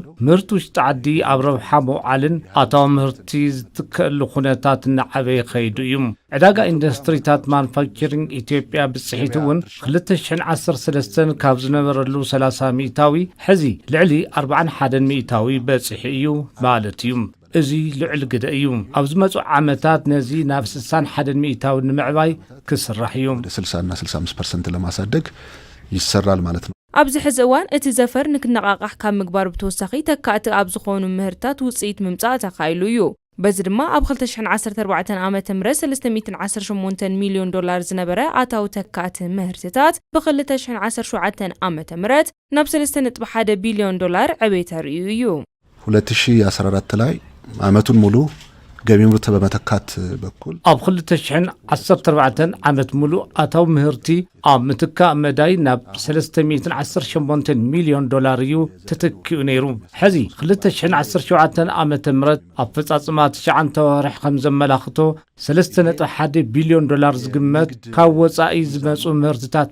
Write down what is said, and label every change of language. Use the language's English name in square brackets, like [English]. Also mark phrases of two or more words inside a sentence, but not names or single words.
[Tigrinya] ምህርቱ ዝተዓዲ ኣብ ረብሓ መውዓልን ኣታዊ ምህርቲ ዝትከአሉ ኩነታት እናዓበየ ኸይዱ እዩ ዕዳጋ ኢንዱስትሪታት ማኑፋክቸሪንግ ኢትዮጵያ ብጽሒት እውን 2013 ካብ ዝነበረሉ 30 ሚእታዊ ሕዚ ልዕሊ 41 ሚእታዊ በጽሒ እዩ ማለት እዩ እዚ ልዕል ግደ እዩ ኣብዚ መጽኡ ዓመታት ነዚ ናብ 61 ሚእታዊ ንምዕባይ ክስራሕ እዩ [Amharic] 60 እና 65% ለማሳደግ ይሰራል ማለት ነው [Tigrinya] ኣብዚ ሕዚ እዋን እቲ ዘፈር ንክነቃቃሕ ካብ ምግባር ብተወሳኺ ተካእቲ ኣብ ዝኾኑ ምህርታት ውጽኢት ምምጻእ ተኻኢሉ እዩ በዚ ድማ ኣብ 2014 ዓመተ ምህረት $318 ሚልዮን ዝነበረ ኣታዊ ተካእቲ ምህርትታት ብ2017 ዓመተ ምህረት ናብ $3.1 ቢልዮን ዕብየት ኣርእዩ እዩ [Amharic] 2014 ላይ ዓመቱን ሙሉ ገቢ ምርት በመተካት በኩል [Tigrinya] ኣብ 2014 ዓመት ሙሉ ኣታዊ ምህርቲ ኣብ ምትካእ መዳይ ናብ $318 ሚልዮን እዩ ተተኪኡ ነይሩ ሕዚ 2017 ዓመተ ምህረት ኣብ ፈጻጽማ 9 ወርሕ ከም ዘመላኽቶ $3.1 ቢልዮን ዝግመት ካብ ወጻኢ ዝመጹ ምህርትታት